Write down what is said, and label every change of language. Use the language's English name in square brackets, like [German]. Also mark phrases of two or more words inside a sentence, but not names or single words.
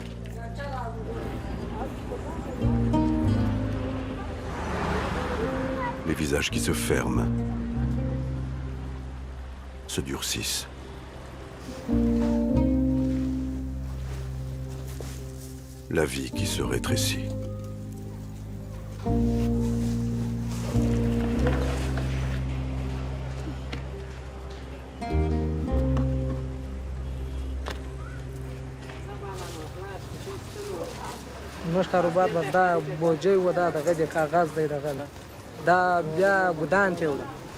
[French] Les visages qui se ferment, se durcissent. La vie qui se rétrécit. [Pashto] زموږ کاروبار به دا بوجۍ و دا دغه د کاغذ دی دغه دا بیا ګدان ته وړو